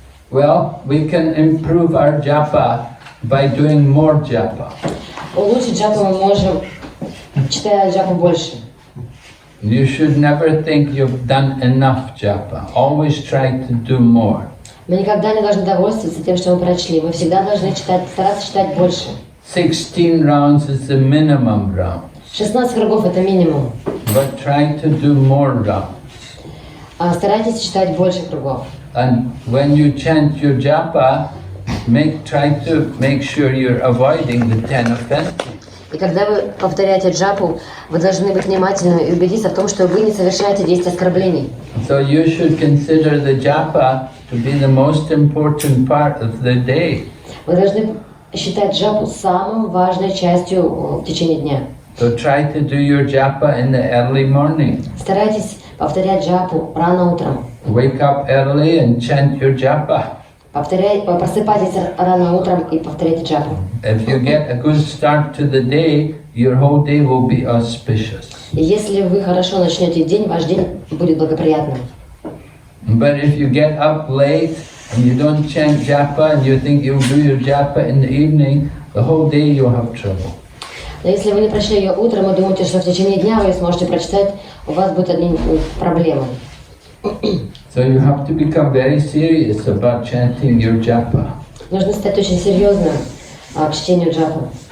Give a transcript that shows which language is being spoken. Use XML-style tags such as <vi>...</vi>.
<en>Well, we can improve our japa by doing more japa.</en> <ru>Улучшить джапу мы можем, читая джапу больше.</ru> <en>You should never think you've done enough japa. Always try to do more.</en> <ru>Мы никогда не должны довольствоваться тем, что мы прочли. Мы всегда должны читать, стараться читать больше.</ru> <en>16 rounds is the minimum round.</en> <ru>16 кругов это минимум.</ru> <en>But try to do more rounds.</en> <ru>Старайтесь читать больше кругов.</ru> <en>And when you chant your japa, try to make sure you're avoiding the 10 offenses.</en> <ru>И когда вы повторяете джапу, вы должны быть внимательны и убедиться в том, что вы не совершаете действия оскорблений.</ru> <en>So you should consider the japa to be the most important part of the day.</en> <ru>Вы должны считать джапу самой важной частью в течение дня.</ru> <en>So try to do your japa in the early morning.</en> <ru>Старайтесь повторять джапу рано утром.</ru> <en>Wake up early and chant your japa.</en> <ru>Просыпайтесь рано утром и повторяйте джапу.</ru> <en>If you get a good start to the day, your whole day will be auspicious.</en> <ru>И если вы хорошо начнете день, ваш день будет благоприятным.</ru> <en>But if you get up late and you don't chant japa and you think you'll do your japa in the evening, the whole day you'll have trouble.</en> <ru>Но если вы не прочли ее утром и думаете, что в течение дня вы сможете прочитать, у вас будут одни проблемы.</ru> <en>So you have to become very serious about chanting your japa.</en> <ru>Нужно стать очень серьезным к чтению джапы.</ru>